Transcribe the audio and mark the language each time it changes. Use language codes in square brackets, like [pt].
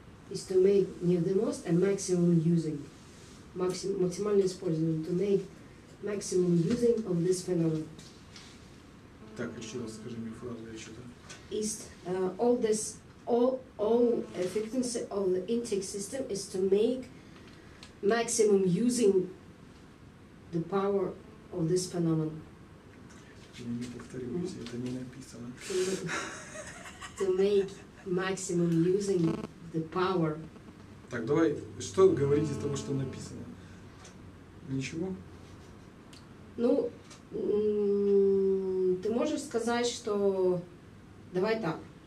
[en] Is to make не the most, maximum using. [ru] Максимальное использование. [en] To make maximum using of this phenomenon. [ru] Так, еще раз скажи мне фразу, я что-то. [en] Is all efficiency of the intake system is to make maximum using the power of this phenomenon. [ru] Не повторюсь, это не написано. [en] To make maximum using the power. [ru] Так, давай, что говорить из того, что написано? Ничего? Ну, ты можешь сказать, что давай так.